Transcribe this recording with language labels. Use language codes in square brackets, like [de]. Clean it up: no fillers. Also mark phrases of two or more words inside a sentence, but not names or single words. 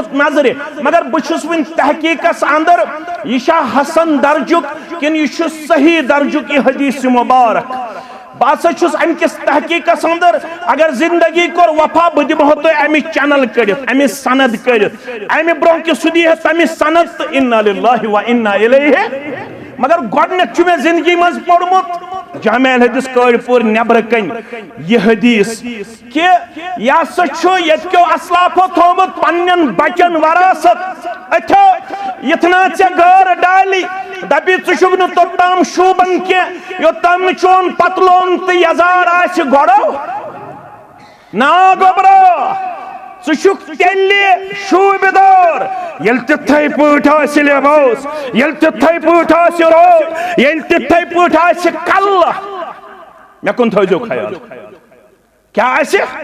[ks] نظرِ مگر بہٕ چھُس وُنہِ تحقیٖقس اندر یہِ چھا حسن درجُک کِنہٕ یہِ چھُ صحیح درجُک یہِ حدیث مبارک بہٕ ہسا چھُس امہِ کِس تحقیٖقس اندر اگر زندگی کوٚر وفا بہٕ دِمہو تۄہہِ امِچ چنل کٔڑِتھ امِچ سند کٔڑِتھ امہِ برونٛہہ کہِ سُہ دِیہِ تمِچ سند تہٕ [ar] انا للہ و انا الیہ [ks] مگر گۄڈنیٚتھ چھُ مےٚ زندگی منٛز پوٚرمُت جامع الحدیث کٲڑپوٗر نٮ۪برٕ کنہِ یہِ حدیث کہِ یہِ ہسا چھُ ییٚتہِ کیو اسلافو تھوٚومُت پننٮ۪ن بچن وراثت أتھیو یِتھنا ژےٚ گٲر ڈالی دپی ژٕ چھُکھ نہٕ توٚتام شوٗبان کینٛہہ یوٚتام نہٕ چون پتلون تہٕ یزار آسہِ گۄڈو نا گوٚبرا ژٕ چھُکھ تیٚلہِ شوٗبِدار ییٚلہِ تِتھَے پٲٹھۍ آسہِ لباس ییٚلہِ تِتھَے پٲٹھۍ آسہِ روب ییٚلہِ تِتھَے پٲٹھۍ آسہِ کلہٕ مے کن تھو خیال کیا آسہِ